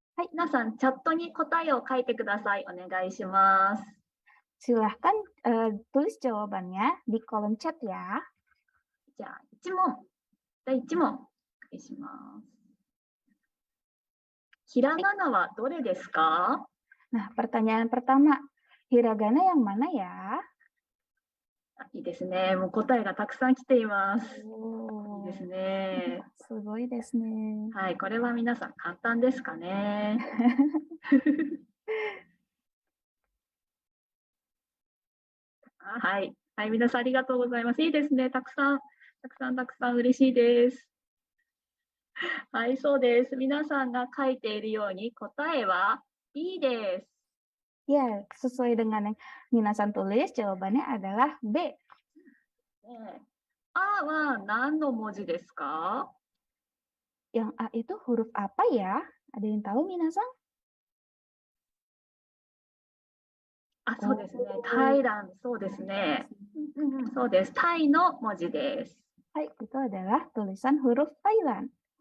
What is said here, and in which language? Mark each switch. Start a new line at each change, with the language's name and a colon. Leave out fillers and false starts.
Japanese: 皆さんチャットに答えを書いてください。お願いします。
Indonesian: Silahkan tulis jawabannya di kolom chat ya.
Japanese: じゃあ1問、第1問、お願いします。ひらがなはどれですか？
Indonesian: Nah, pertanyaan pertama, hiragana yang mana ya?
Japanese: いいですね。もう答えがたくさん来ています。いい Oh, ですね。 sugoi desu ne. はい、これは皆さん簡単ですかね。はい、はい、皆さんありがとうございます。いいですね。たくさん嬉しいです。はい、そうです。皆さんが書いているように答えは B です。
Indonesian: Ya, sesuai dengan yang minasan tulis, jawabannya adalah B.
Japanese: あは何の文字ですか？
Indonesian: Yang A itu huruf apa ya? Ada yang tahu minasan?
Japanese: あ、そうですね。タイラン、そうですね。そうです。タイの文字です。
Indonesian: Hai, itu adalah tulisan huruf Thailand.